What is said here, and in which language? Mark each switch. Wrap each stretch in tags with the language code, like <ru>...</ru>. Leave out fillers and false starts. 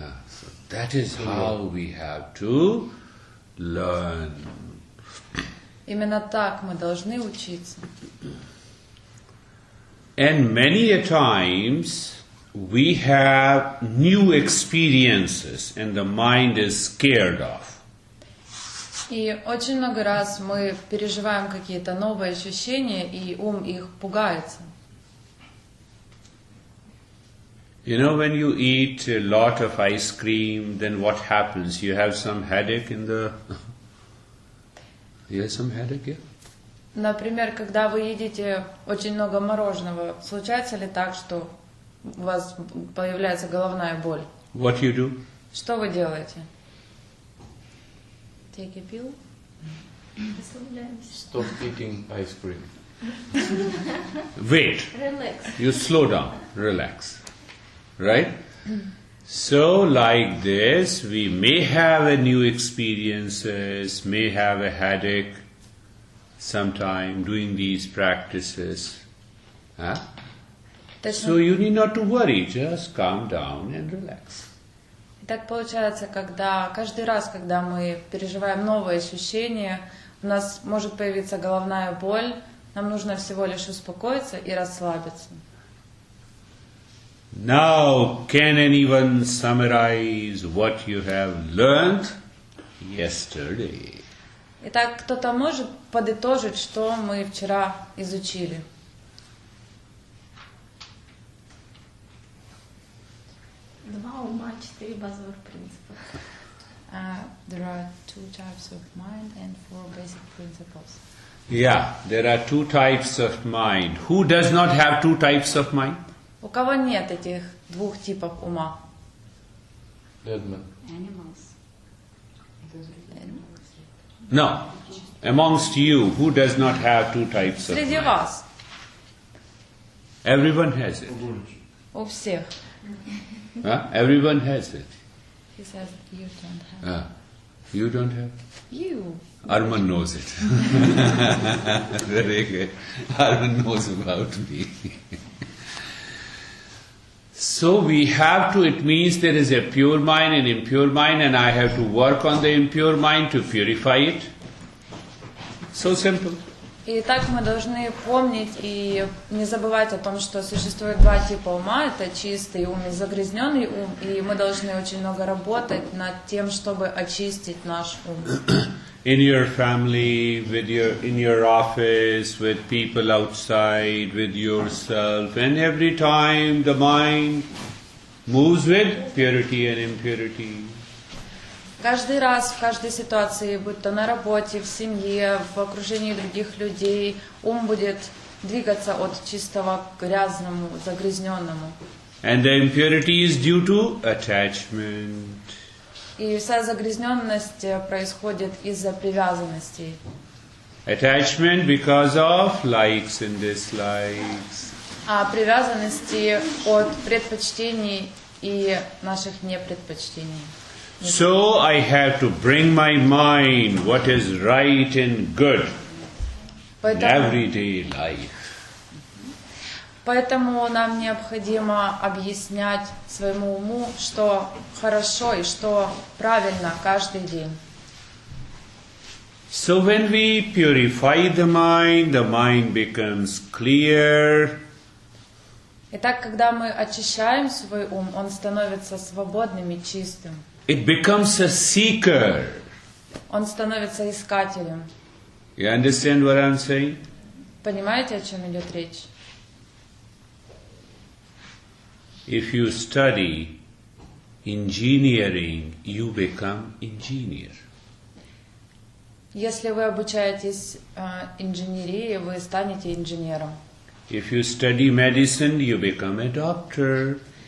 <en>So that is how we have to learn.</en> <ru>Именно так мы должны учиться.</ru> <en>And many a times we have new experiences and the mind is scared of.</en> <ru>И очень много раз мы переживаем какие-то новые ощущения, и ум их пугается.</ru> <en>You know, when you eat a lot of ice cream, then what happens? You have some headache in the... You have some headache, yeah?</en> <ru>Например, когда вы едите очень много мороженого, случается ли так, что у вас появляется головная боль?</ru> <en>What you do?</en> <ru>Что вы делаете?</ru> <en>Take a pill? Stop eating ice cream. Wait. Relax. You slow down, relax. Right? So like this, we may have a new experiences, may have a headache sometime doing these practices. Huh? So you need not to worry, just calm down and relax. Так получается, когда каждый раз, когда мы переживаем новые ощущения, у нас может появиться головная боль, нам нужно всего лишь успокоиться и расслабиться. Now, can anyone summarize what you have learned yesterday?</en> <ru>Итак, кто-то может подытожить, что мы вчера изучили? Два ума, 4 базовых принципа.</ru> <en>There are 2 types of mind and 4 basic principles. Yeah, there are 2 types of mind. Who does not have 2 types of mind?</en> <ru>У кого нет этих 2 типов ума?</ru> <en>Dogma. No. Amongst you, who does not have 2 types of</en> <ru>Среди</ru> <en>mind?</en> <ru>вас.</ru> <en>Everyone has it.</en> <ru>У всех.</ru> <en>Huh? Everyone has it. He says you don't have. You don't have? You. Arman knows it. Very good. Arman knows about me. So we have to, it means there is a pure mind and impure mind, and I have to work on the impure mind to purify it. So simple.</en> <ru>И так мы должны помнить и не забывать о том, что существует 2 типа ума. Это чистый ум и загрязненный ум. И мы должны очень много работать над тем, чтобы очистить наш ум.</ru> <en>in your family, in your office, with people outside, with yourself, and every time the mind moves with purity and impurity.</en> <ru>Каждый раз, в каждой ситуации, будь то на работе, в семье, в окружении других людей, ум будет двигаться от чистого к грязному, загрязненному.</ru> <en>And the impurity is due to attachment.</en> <ru>И вся загрязненность происходит из-за привязанностей.</ru> <en>Attachment because of likes and dislikes.</en> <ru>А привязанности от предпочтений и наших непредпочтений.</ru> <en>So I have to bring my mind what is right and good in everyday life.</en> <ru>Поэтому нам необходимо объяснять своему уму, что хорошо и что правильно каждый день.</ru> <en>So when we purify the mind becomes clear.</en> <ru>Итак, когда мы очищаем свой ум, он становится свободным и чистым.</ru> <en>It becomes a seeker.</en> <ru>Он становится искателем.</ru> <en>You understand what I'm saying?</en> <ru>Понимаете, о чем идет речь?</ru> <en>If you study engineering, you become engineer.</en> <ru>Если вы обучаетесь инженерии, вы станете инженером.</ru> <en>If you study medicine, you become a doctor.</en>